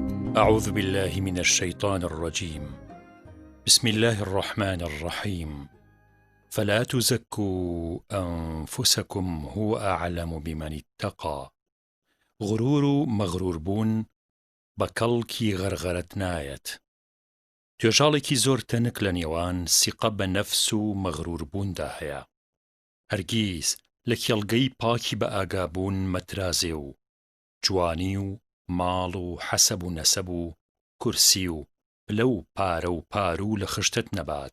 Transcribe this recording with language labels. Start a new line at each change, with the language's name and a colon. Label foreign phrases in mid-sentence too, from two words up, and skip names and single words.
Arabic: أعوذ بالله من الشيطان الرجيم. بسم الله الرحمن الرحيم. فلا تزكوا أنفسكم هو أعلم بمن اتقى.
Central Kurdish: غرور و مەغرور بوون بە کەڵکی غەرغەرت نایەت. توێژاڵێکی زۆر تەنک لە نێوان سیقە بە نەفس و مەغرور بووندا هەیە. هەرگیز لە کێڵگەی پاکی بە ئاگابوون مەترازێ و جوانی و ماڵ و حەسەب و نەسەب و کورسی و پلە و پارە و پارو لە خشتت نەبات.